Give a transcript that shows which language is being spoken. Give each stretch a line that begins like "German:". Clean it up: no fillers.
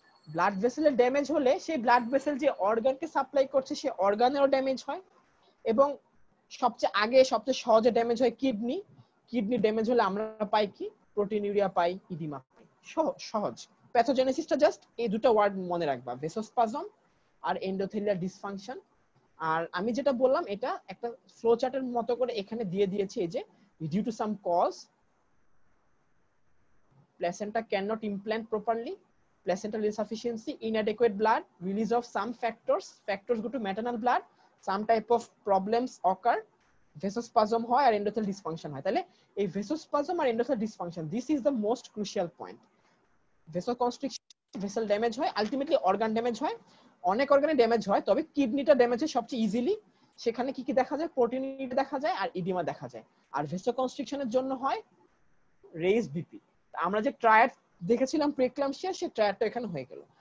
Bangla: Blood ভেসেলের damage হলে সেই blood vessel যে অর্গানকে সাপ্লাই করছে সেই অর্গানেরও ড্যামেজ হয়। এবং সবচেয়ে সহজে ড্যামেজ হয় কিডনি। কিডনি ড্যামেজ হলে আমরা পাই কি, প্রোটিনিউরিয়া পাই, ইডিমা পাই। সহজ। প্যাথোজেনেসিসটা জাস্ট এই দুটো ওয়ার্ড মনে রাখবা, ভেসোস্পাজম আর এন্ডোথেলিয়াল ডিসফাংশন। আর আমি যেটা বললাম এটা একটা ফ্লো চার্টের মতো করে এখানে দিয়ে দিয়েছি, এই যে due to some cause
English: placenta cannot implant properly, placental insufficiency, inadequate blood, release of some factors go to maternal blood, some type of problems occur, vasospasm
Bangla: হয় আর
English: endothelial dysfunction হয়।
Bangla: তাহলে এই
English: vasospasm আর endothelial dysfunction, this is the most crucial point.
Bangla: vasoconstriction, vessel damage হয়,
English: ultimately organ damage
Bangla: হয়, অনেক অর্গানে damage হয়, তবে কিডনিটা damage হয় সবচেয়ে ইজিলি। সেখানে কি কি দেখা যায়, প্রোটিনিউরিয়া দেখা যায় আর ইডিমা দেখা যায়। আর ভেসোকনস্ট্রিকশনের জন্য হয় রেইজ বিপি। আমরা যে ট্রায়াড দেখেছিলাম প্রিক্লাম্পসিয়া, সেই ট্রায়াডটা এখানে হয়ে গেল।